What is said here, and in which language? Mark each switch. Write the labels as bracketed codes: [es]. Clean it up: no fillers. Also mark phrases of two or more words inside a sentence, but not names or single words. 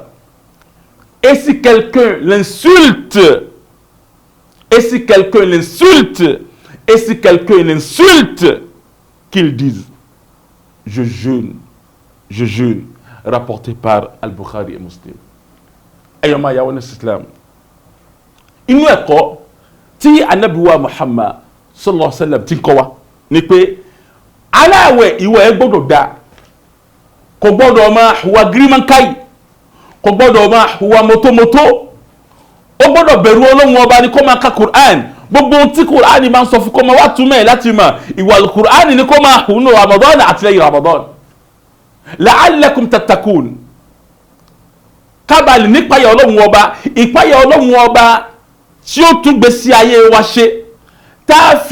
[fr] Et si quelqu'un l'insulte, qu'il dise je jeûne, rapporté par Al-Bukhari et Muslim. Ayant ma yawa Islam. [yo] Inú ẹ̀kọ́ tí Ànábì wa Muhammad [ar] صلى الله عليه وسلم [yo] tí ń kọ́ wa ni pé aláwẹ̀ ìwọ̀ ẹ gbọ́dọ̀ dá, kò gbọ́dọ̀ máa hùwà gírímánkáì, kò gbọ́dọ̀ máa hùwà mọ́tómọ́tó, ó gbọ́dọ̀ bẹ̀rù Ọlọ́run ọba ní kó máa ka Qur'an, gbogbo ohun tí Kùránì máa ń sọ fún kó máa wá túmọ̀ ẹ̀ láti mọ̀ ìwà Kùránì ni kó máa hùn ní Ramadan àti lẹ́yìn Ramadan [ar] لعلكم تتقون [yo] kábàlì nípayà Ọlọ́run ọba ìpayà Ọlọ́run ọba tí ó tún gbé sí ayé wa ṣe tá